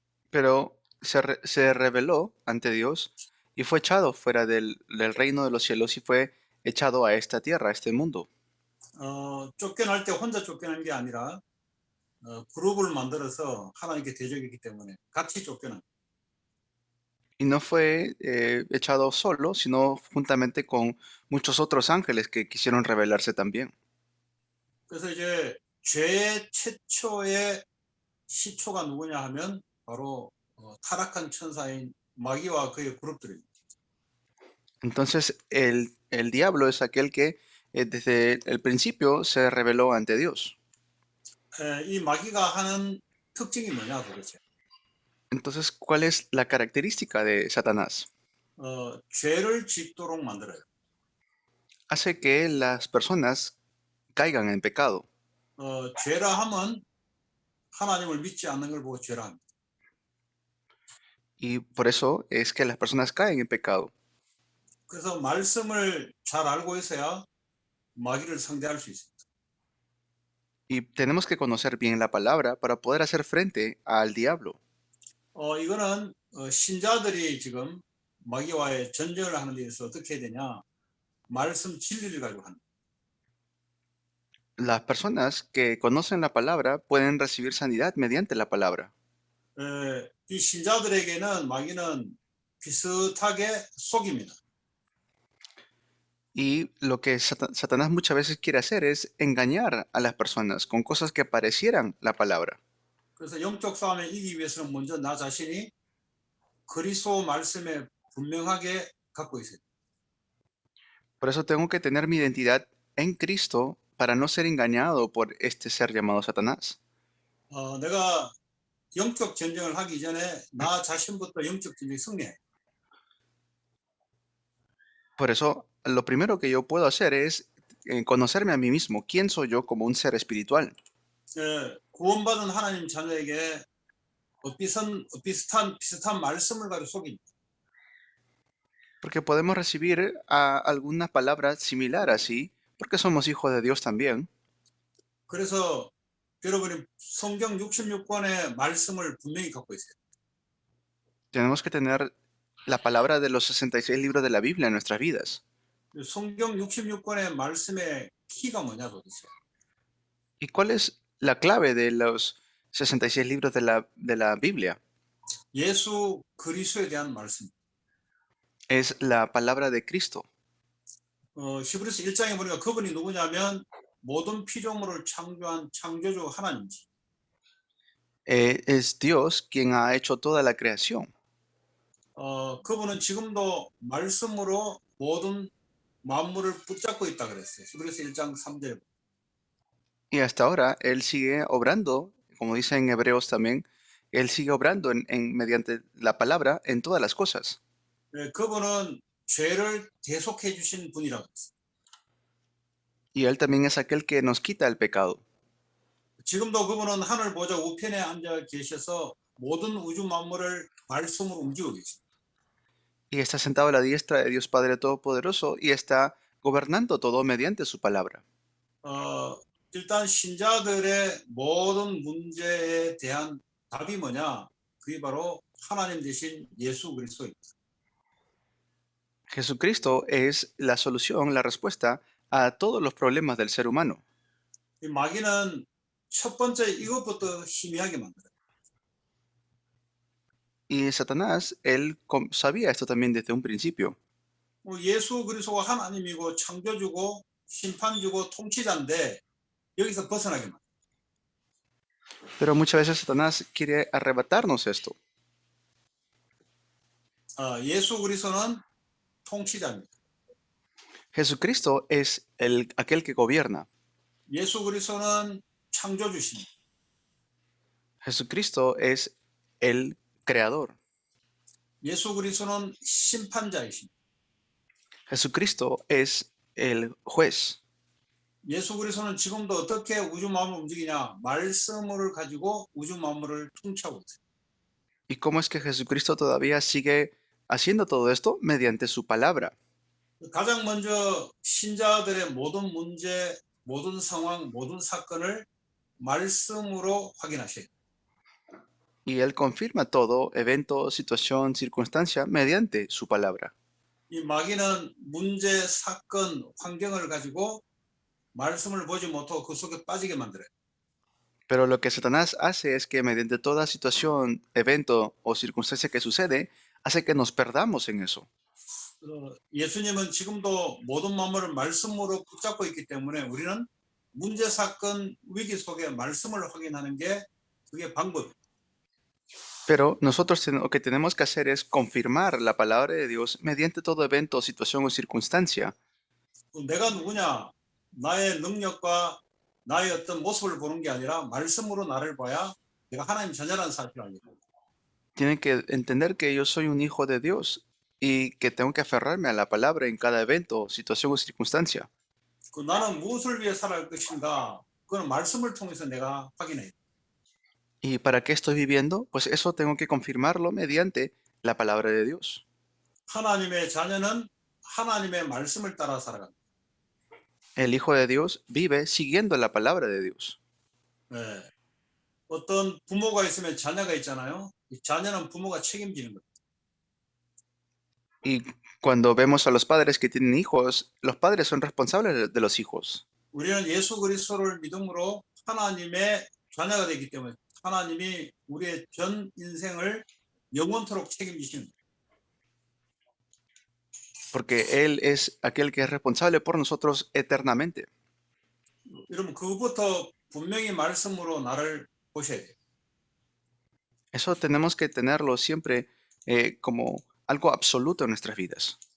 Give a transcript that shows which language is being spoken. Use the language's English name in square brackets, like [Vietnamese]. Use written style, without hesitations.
[Spanish] Pero se rebeló ante Dios y fue echado fuera del reino de los cielos y fue echado a esta tierra, a este mundo. [Korean] 쫓겨날 때 혼자 쫓겨난 게 아니라 그룹을 만들어서 하나님께 대적이기 때문에 같이 쫓겨난. [Spanish] Y no fue echado solo, sino juntamente con muchos otros ángeles que quisieron rebelarse también. [Korean] 그래서 이제 죄의 최초의 시초가 누구냐 하면 바로 타락한 천사인 마귀와 그의 그룹들입니다. [Spanish] Entonces, el el diablo es aquel que desde el principio se rebeló ante Dios. [Korean] 이 마귀가 하는 특징이 뭐냐 도대체? [Spanish] Entonces, ¿cuál es la característica de Satanás? [Korean] 죄를 짓도록 만들어요. [Spanish] Hace que las personas caigan en pecado. [Korean] 죄라 하면 하나님을 믿지 않는 걸 보고 죄라 합니다. [Spanish] Y por eso es que las personas caen en pecado. [Korean] 그래서 말씀을 잘 알고 있어야 마귀를 상대할 수 있습니다. [Spanish] Y tenemos que conocer bien la palabra para poder hacer frente al diablo. [Korean] 이거는 신자들이 지금 마귀와의 전쟁을 하는 데 있어서 어떻게 해야 되냐? 말씀 진리를 가지고 합니다. [Spanish] Las personas que conocen la palabra pueden recibir sanidad mediante la palabra. [Korean] 이 신자들에게는 마귀는 비슷하게 속입니다. [Spanish] Y lo que Satanás muchas veces quiere hacer es engañar a las personas con cosas que parecieran la palabra. [Korean] 그래서 영적 싸움에 이기기 위해서는 먼저 나 자신이 그리스도 말씀에 분명하게 갖고 있어요. [Spanish] Por eso tengo que tener mi identidad en Cristo para no ser engañado por este ser llamado Satanás. [Korean] 내가 영적 전쟁을 하기 전에 나 자신부터 영적 전쟁에 승리해. [Spanish] Por eso, lo primero que yo puedo hacer es conocerme a mí mismo. ¿Quién soy yo como un ser espiritual? [Korean] 구원받은 하나님 자녀에게 비슷한 말씀을 가지고 속입니다. [Spanish] Porque podemos recibir alguna palabra similar así, porque somos hijos de Dios también. [Korean] 그래서 여러분이 성경 66권의 말씀을 분명히 갖고 있어요. [Spanish] Tenemos que tener la palabra de los 66 libros de la Biblia en nuestras vidas. [Korean] 성경 66권의 말씀의 키가 뭐냐 도대체? [Spanish] ¿Y cuál es la clave de los 66 libros de la Biblia? [Korean] 예수 그리스도에 대한 말씀. [Spanish] Es la palabra de Cristo. [Korean] 히브리서 1장에 보니까 그분이 누구냐면 모든 피조물을 창조한 창조주 하나님이지. [Spanish] Es Dios quien ha hecho toda la creación. [Korean] 그분은 지금도 말씀으로 모든 만물을 붙잡고 있다 그랬어요. 히브리서 1장 3절. [Spanish] Y hasta ahora Él sigue obrando, como dice en Hebreos también, Él sigue obrando mediante la palabra en todas las cosas. [Korean] 그분은 죄를 대속해 주신 분이라고 했어요. [Spanish] Y Él también es aquel que nos quita el pecado. [Korean] 지금도 그분은 하늘 보좌 우편에 앉아 계셔서 모든 우주 만물을 말씀으로 움직이고 계십니다. [Spanish] Y está sentado a la diestra de Dios Padre Todopoderoso y está gobernando todo mediante su palabra. [Korean] 일단 신자들의 모든 문제에 대한 답이 뭐냐? 그게 바로 하나님 되신 예수 그리스도입니다. [Spanish] Jesucristo es la solución, la respuesta a todos los problemas del ser humano. [Korean] 이 마귀는 첫 번째 이것부터 희미하게 만들어요. [Spanish] Y Satanás, él sabía esto también desde un principio. [Korean] 예수 그리스도가 하나님이고 창조주고 심판주고 통치자인데 여기서 벗어나게 만들어요. [Spanish] Pero muchas veces Satanás quiere arrebatarnos esto. [Korean] 예수 그리스도는 통치자입니다. [Spanish] Jesucristo es aquel que gobierna. [Korean] 예수 그리스도는 창조주십니다. [Spanish] Jesucristo es el creador. [Korean] 예수 그리스도는 심판자이십니다. [Spanish] Jesucristo es el juez. [Korean] 예수 그리스도는 지금도 어떻게 우주 만물을 움직이냐? 말씀을 가지고 우주 만물을 통치하고 있어요. [Spanish] ¿Y cómo es que Jesucristo todavía sigue haciendo todo esto? Mediante su palabra. [Korean] 가장 먼저 신자들의 모든 문제, 모든 상황, 모든 사건을 말씀으로 확인하셔요. [Spanish] Y Él confirma todo, evento, situación, circunstancia, mediante su palabra. [Korean] 이 마귀는 문제, 사건, 환경을 가지고 말씀을 보지 못하고 그 속에 빠지게 만들어요. [Spanish] Pero lo que Satanás hace es que mediante toda situación, evento o circunstancia que sucede, hace que nos perdamos en eso. [Korean] 예수님은 지금도 모든 만물을 말씀으로 붙잡고 있기 때문에 우리는 문제, 사건, 위기 속에 말씀을 확인하는 게 그게 방법이에요. [Spanish] Pero nosotros lo que tenemos que hacer es confirmar la palabra de Dios mediante todo evento, situación o circunstancia. [Korean] 내가 누구냐? 나의 능력과 나의 어떤 모습을 보는 게 아니라 말씀으로 나를 봐야 내가 하나님 자녀라는 사실을 알게 됩니다. [Spanish] Tienen que entender que yo soy un hijo de Dios y que tengo que aferrarme a la palabra en cada evento, situación o circunstancia. [Korean] 그 나는 무엇을 위해 살아갈 것인가? 그건 말씀을 통해서 내가 확인해요. [Spanish] ¿Y para qué estoy viviendo? Pues eso tengo que confirmarlo mediante la palabra de Dios. [Korean] 하나님의 자녀는 하나님의 말씀을 따라 살아갑니다. [Spanish] El Hijo de Dios vive siguiendo la palabra de Dios. [Korean] 예. 어떤 부모가 있으면 자녀가 있잖아요. 이 자녀는 부모가 책임지는 거예요. [Spanish] Y cuando vemos a los padres que tienen hijos, los padres son responsables de los hijos. [Korean] 우리는 예수 그리스도를 믿음으로 하나님의 자녀가 되기 때문에 하나님이 우리의 전 인생을 영원토록 책임지시는 거예요. [Spanish] Porque Él es aquel que es responsable por nosotros eternamente. [Korean] 여러분 그것부터 분명히 말씀으로 나를 보셔야 돼요. [Spanish] Eso tenemos que tenerlo siempre como algo absoluto en nuestras vidas.